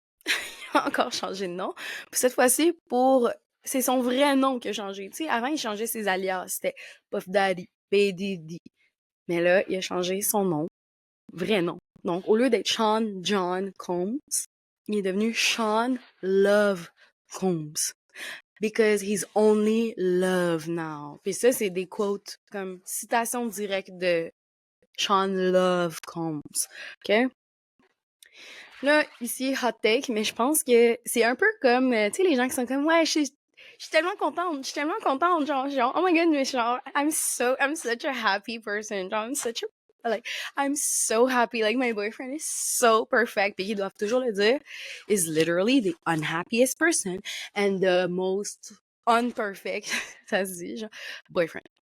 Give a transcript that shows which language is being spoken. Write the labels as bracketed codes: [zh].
[fr] Il a encore changé de nom. Puis cette fois-ci, c'est son vrai nom qui a changé. Tu sais, avant, il changeait ses alias. C'était Puff Daddy, P. Diddy. Mais là, il a changé son nom, vrai nom. Donc, au lieu d'être Sean John Combs, il est devenu Sean Love Combs. [en] Because he's only love now. [fr] Puis ça, c'est des quotes comme citation directe de Sean Love Combs. OK? Là, ici, [en] hot take, [fr] mais je pense que c'est un peu comme, tu sais, les gens qui sont comme, ouais, je suis tellement contente, genre, [en] oh my god, [fr] mais genre, [en] I'm such a happy person, [fr] genre, [en] I'm so happy, like, my boyfriend is so perfect, [fr] puis ils doivent toujours le dire, [en] is literally the unhappiest person and the most unperfect, [fr] ça se dit, genre, [en] boyfriend.